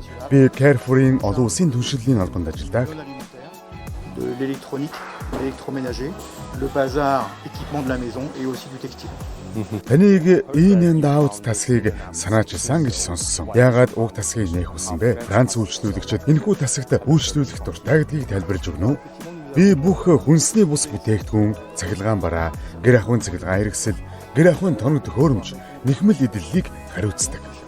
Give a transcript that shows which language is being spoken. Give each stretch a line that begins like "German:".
Mongolian: Би Carrefour-ийн олон улсын түншлэлийн албанд ажилладаг.
French: De l'électronique, l'électroménager, le bazar, équipement de la maison et aussi du textile.
Mongolian: Таныг энэ даут тасгийг санаачилсан гэж сонссон. Яагаад уг тасгийг нээх хүсэн бэ? Франц үйлчлүүлэгчид энэхүү тасагт үйлчлүүлэх дуртай гэдгийг тайлбарлаж өгнө үү? Би бүх хүнсний бус бүтээгдэхүүн, цахилгаан бараа, гэр ахуйн цахилгаан хэрэгсэл, гэр ахуйн тоног төхөөрөмж, нэхмэл эдлэлийг хариуцдаг.